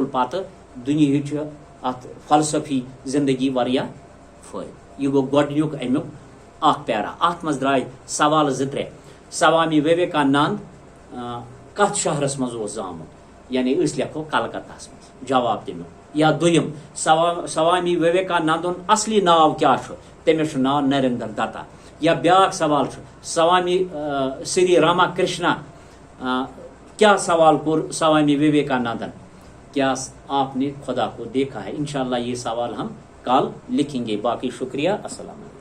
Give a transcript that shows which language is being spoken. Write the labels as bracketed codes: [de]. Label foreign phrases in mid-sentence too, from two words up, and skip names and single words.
[ks] پتہٕ دُنیہٕچ اتھ فلسفی زندگی واریاہ فٲیدٕ یہِ گوٚو گۄڈنیُک امیُک اکھ پیرا اتھ منٛز درٛاے سوال 2-3 سوامی وویکانند کتھ شہرس منٛز اوس زامُت یعنی أسۍ لیکھو کلکتہس منٛز جواب تمیُک یا دوٚیِم سوامی وویکانندُن اصلی ناو کیٛاہ چھُ تٔمِس چھُ ناو نریندر دتا یا بیاکھ سوال چھُ سوامی سری راما کرشنا کیا سوال کوٚر سوامی وویکانندن [ur] کیا آپ نے خدا کو دیکھا ہے انشاءاللہ یہ سوال ہم کل لکھیں گے باقی شکریہ [ar] السلام علیکم